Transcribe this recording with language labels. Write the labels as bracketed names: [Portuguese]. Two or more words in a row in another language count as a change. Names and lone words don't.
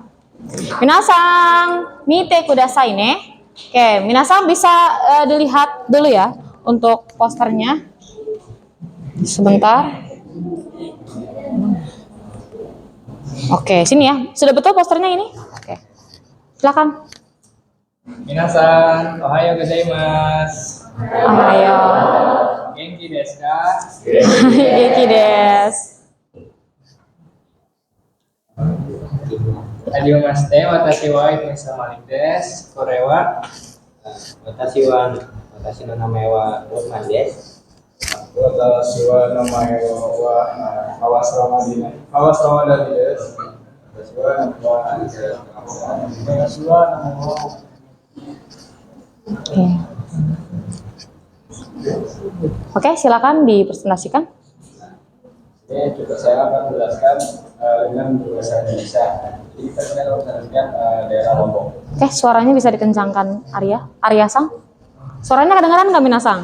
[Japanese] 皆さん、見てくださいね. [Indonesian] Oke, minasang bisa dilihat dulu ya untuk posternya. Sebentar. Oke, sini ya. Sudah betul posternya ini? Oke. Silakan. [Japanese] 皆さん、おはようございます. Ohayo. 元気ですか? 元気です. はじめまして、私はIto Malikです. これは私の名前はLukmanです. Watashi wa namae wa Hawasamadani desu. 私は名前は [Indonesian] Oke, silakan dipresentasikan. Juga saya akan menjelaskan dengan bahasa Indonesia. Jadi kita akan menjelaskan daerah Lombok. Oke, suaranya bisa dikencangkan Arya Sang. Suaranya kedengaran nggak Minasang?